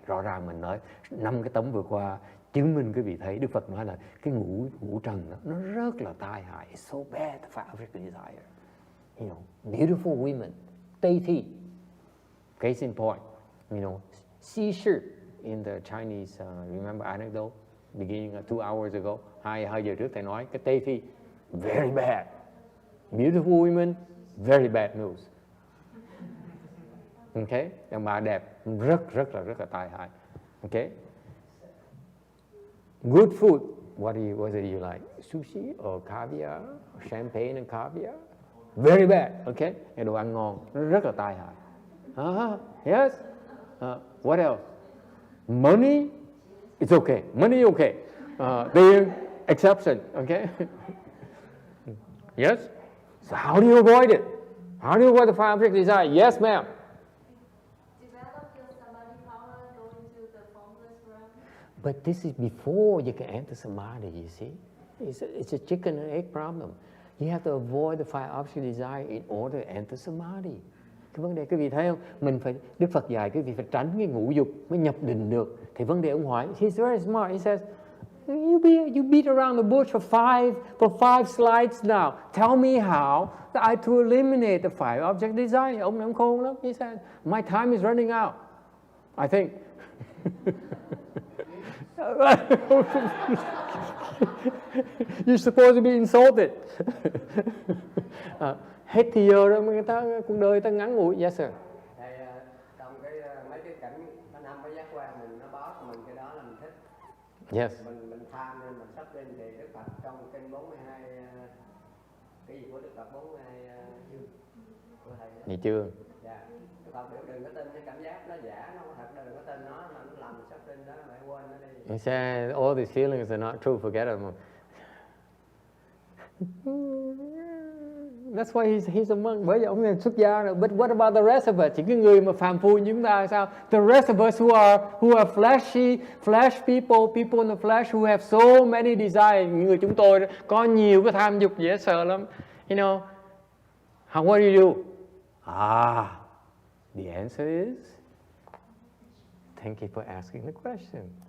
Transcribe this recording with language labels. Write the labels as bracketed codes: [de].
[vi] Rõ ràng mình nói 5 cái tấm vừa qua chứng minh quý vị thấy Đức Phật nói là cái ngũ trần đó, nó rất là tai hại. [en] It's so bad, the five objects of desire. You know, beautiful women, Tây Thi. Case in point, you know, Xi Shi in the Chinese, remember anecdote, beginning 2 hours ago, [vi] 2 giờ trước thầy nói cái Tây Thi, [en] very bad. Beautiful women, very bad news. [vi] Okay, đàn bà đẹp rất là tai hại. [en] Okay. Good food. What do you like? Sushi or caviar? Or champagne and caviar? Very bad. Okay. [vi] Cái đồ ăn ngon rất là tai hại. [en] Yes. What else? Money. It's okay. Money okay. Tiền exception. Okay. Yes. So how do you avoid it? How do you avoid the five objects of desire? Yes, ma'am. Develop your samadhi power, go into the formless realm. But this is before you can enter samadhi, you see. It's a chicken and egg problem. You have to avoid the five objects of desire in order to enter samadhi. [vi] Cái vấn đề quý vị thấy không? Đức Phật dạy quý vị phải tránh cái ngũ dục mới nhập định được. Thì vấn đề ông hỏi, [en] he's very smart. He says, you beat around the bush for five slides now. Tell me how I to eliminate the five object desire. [vi] Ông khôn lắm. [en] He said, my time is running out. I think. You're supposed to be insulted. [vi] Hết thì giờ đó, người ta cuộc đời ta ngắn ngủi. [en] Yes, sir. [vi] Thầy, trong mấy cái cảnh nó năm cái giác quan mình nó báo cho mình cái đó là mình thích. [en] Yes. [vi] Mình tham nên mình sắp lên thì Đức Phật trong kinh 42 cái gì của Đức Phật 42 chương của thầy. Vậy chưa? Dạ. Đức Phật biểu đừng có tin cái cảm giác nó giả, nó không thật, đừng có tin nó làm sắp lên đó, lại quên nó đi. [en] He said all these feelings are not true, forget them. That's why he's a monk. [vi] Bởi vì ông là xuất gia rồi. [en] But what about the rest of us? [vi] Chỉ cái người mà phàm phu như chúng ta sao? [en] The rest of us who are flesh people in the flesh who have so many desires. [vi] Những người chúng tôi có nhiều cái tham dục dễ sợ lắm. [en] You know, what do you do? The answer is, thank you for asking the question.